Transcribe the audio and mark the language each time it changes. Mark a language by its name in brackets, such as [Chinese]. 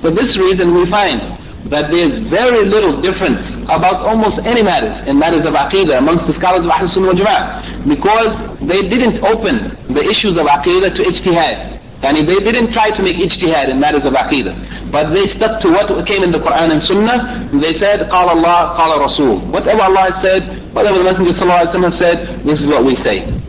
[English] For this reason, we find that there is very little difference about almost any matters in matters of aqidah amongst the scholars of Ahl Sunnah wal Jama'ah, because they didn't open the issues of aqidah to ijtihad. Yani they didn't try to make ijtihad in matters of aqidah, but they stuck to what came in the Quran and Sunnah. They said, [Arabic] قال الله قال رسول. [English] Whatever Allah has said, whatever the Messenger [Arabic] صلى الله عليه وسلم [English] has said, this is what we say.